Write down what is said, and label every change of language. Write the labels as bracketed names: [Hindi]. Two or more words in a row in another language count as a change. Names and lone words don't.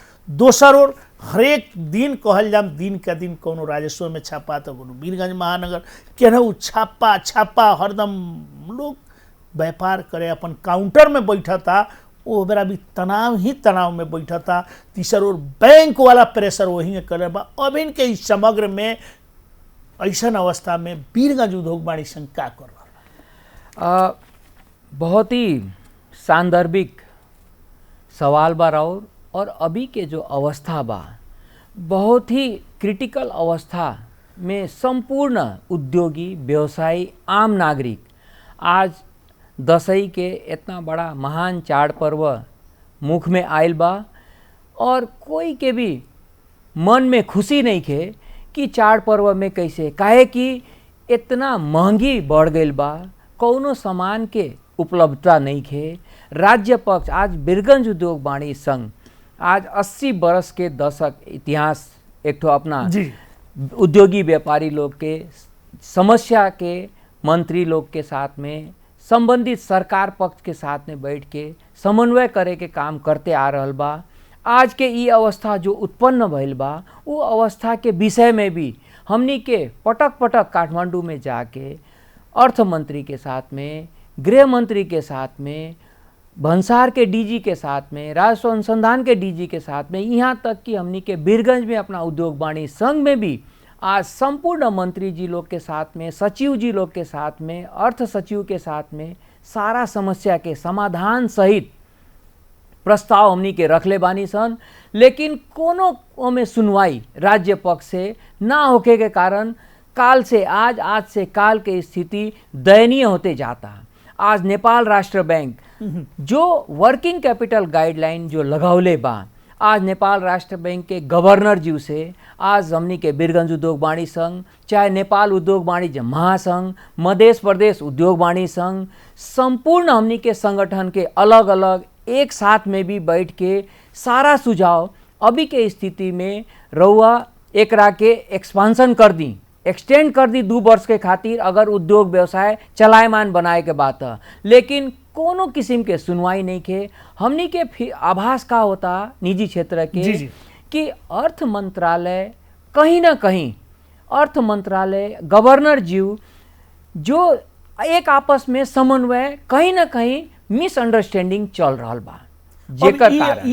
[Bhojpuri] दोसर ओर हरेक दिन कहल जाम दिन का दिन कोनो राजस्व में छापा तो कोनो बीरगंज महानगर केनहू छापा हरदम लोग व्यापार करे अपन काउंटर में बैठता, वो बेरा भी तनाव में बैठता। तीसर ओर बैंक वाला प्रेशर वही करे बा। अब इनके इस समग्र में ऐसा अवस्था में बीरगंज उद्योग वाणिज्य संघ का कर रहा? बहुत ही सांदर्भिक सवाल बा राउर, और अभी के जो अवस्था बा बहुत ही क्रिटिकल अवस्था में संपूर्ण उद्योगी, व्यवसायी, आम नागरिक आज दशई के इतना बड़ा महान चाड़ पर्व मुख में आयल बा और कोई के भी मन में खुशी नहीं खे कि चार पर्व में कैसे, काहे कि इतना महंगी बढ़ गई बा, कौनो सामान के उपलब्धता नहीं खे। राज्य पक्ष आज बीरगंज उद्योग वाणिज्य संघ आज 80 बरस के दशक इतिहास एक ठो अपना उद्योगी व्यापारी लोग के समस्या के मंत्री लोग के साथ में संबंधित सरकार पक्ष के साथ में बैठ के समन्वय करे के काम करते आ रहल बा। आज के ये अवस्था जो उत्पन्न भइल बा वो अवस्था के विषय में भी हमनी के पटक पटक काठमांडू में जाके अर्थ मंत्री के साथ में, गृह मंत्री के साथ में, भंसार के डीजी के साथ में, राजस्व अनुसंधान के डीजी के साथ में, यहाँ तक कि हमनी के बीरगंज में अपना उद्योग वाणिज्य संघ में भी आज संपूर्ण मंत्री जी लोग के साथ में, सचिव जी लोग के साथ में, अर्थ सचिव के साथ में सारा समस्या के समाधान सहित प्रस्ताव हमनी के रखले बानी सन। लेकिन कोनो में सुनवाई राज्य पक्ष से ना होके के कारण काल से आज, आज से काल के स्थिति दयनीय होते जाता। आज नेपाल राष्ट्र बैंक जो [English] working capital guideline [Bhojpuri] जो लगावले बा, आज नेपाल राष्ट्र बैंक के गवर्नर जी से आज हमनी के बीरगंज उद्योग वाणिज्य संघ, चाहे नेपाल उद्योग वाणिज्य महासंघ, मध्य प्रदेश उद्योग वाणिज्य संघ, संपूर्ण हमनी के संगठन के अलग अलग एक साथ में भी बैठ के सारा सुझाव अभी के स्थिति में रउआ एकरा के एक्सपांसन कर दी, एक्सटेंड कर दी 2 वर्ष के खातिर अगर उद्योग व्यवसाय चलायमान बनाए के बात है। लेकिन कोनो किस्म के सुनवाई नहीं के। हमनी के आभास का होता निजी क्षेत्र के कि अर्थ मंत्रालय कहीं ना कहीं, अर्थ मंत्रालय गवर्नर जी जो एक आपस में समन्वय कहीं ना कहीं मिसअंडरस्टैंडिंग चल रहा बा, जेकर कारण